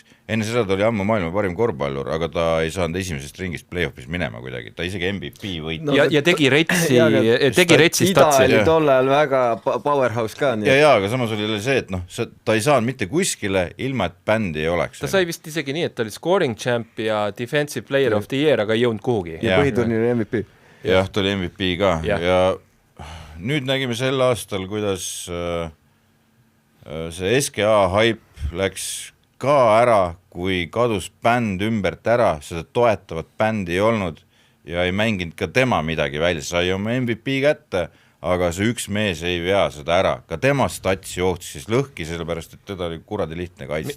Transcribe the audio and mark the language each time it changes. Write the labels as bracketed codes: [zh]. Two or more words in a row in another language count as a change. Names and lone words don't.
[et] Enne seda ta oli ammu maailma parim korvpallur, aga ta ei saanud esimesest ringist play-offis minema kuidagi, ta isegi MVP võitis. Ja tegi retsi statsi. Ida oli tol ajal väga powerhouse ka. Ja, aga samas oli see, et ta ei saanud mitte kuskile, ilma et bändi ei oleks. Ta sai vist isegi nii, et ta oli [en] scoring champ [et] ja [en] defensive player of the year, [et] aga ei jõudnud kuhugi. Ja põhiturniiri MVP. Jah, ta oli MVP ka. Ja nüüd nägime sel aastal, kuidas see SKA hype läks ka ära, kui kadus bänd ümbert ära, seda toetavat bändi ei olnud ja ei mänginud ka tema midagi välja, sai oma MVP kätte, aga see üks mees ei vea seda ära, ka tema stats jooksis lõhki, sellepärast et teda oli kuradi lihtne kaitsta.